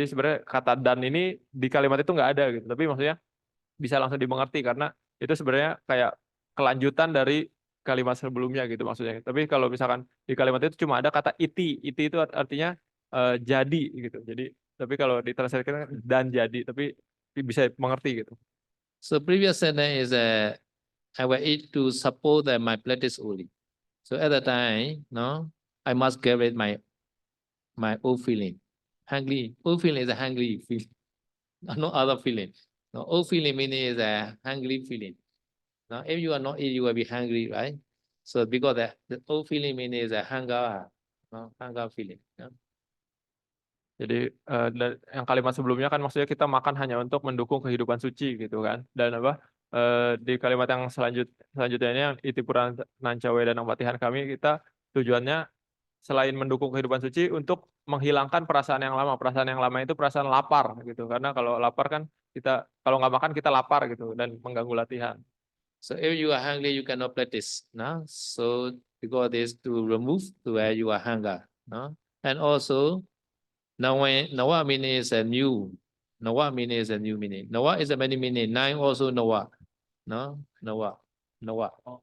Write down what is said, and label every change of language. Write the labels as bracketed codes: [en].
[id] Jadi sebenarnya kata dan ini di kalimat itu nggak ada gitu, tapi maksudnya bisa langsung dimengerti karena itu sebenarnya kayak kelanjutan dari kalimat sebelumnya gitu maksudnya. Tapi kalau misalkan di kalimat itu cuma ada kata iti itu artinya jadi gitu. Jadi tapi kalau ditranslatekan dan jadi, tapi bisa mengerti gitu. [en] So previous sentence is I will eat to support my practice only. So at the time, no, I must get rid my old feeling. Hungry. Old feeling is a hungry feeling. No other feeling. No, old feeling meaning is a hungry feeling. Now, if you are not eating, you will be hungry, right? So because the old feeling meaning is a hunger feeling. No? [id] Jadi yang kalimat sebelumnya kan maksudnya kita makan hanya untuk mendukung kehidupan suci gitu kan. Dan di kalimat yang selanjutnya ini yang Itipura Nanca Wedanang Patihan kami, kita tujuannya selain mendukung kehidupan suci untuk menghilangkan perasaan yang lama. Perasaan yang lama itu perasaan lapar gitu. Karena kalau lapar kan kita kalau nggak makan kita lapar gitu dan mengganggu latihan. [en] So if you are hungry, you cannot practice. No? So because this to remove to where you are hunger. No? And also, Nawa meaning is a new. Nawa meaning is a new meaning. Nawa is a many meaning. 9 also Nawa. No? Nawa. Nawa.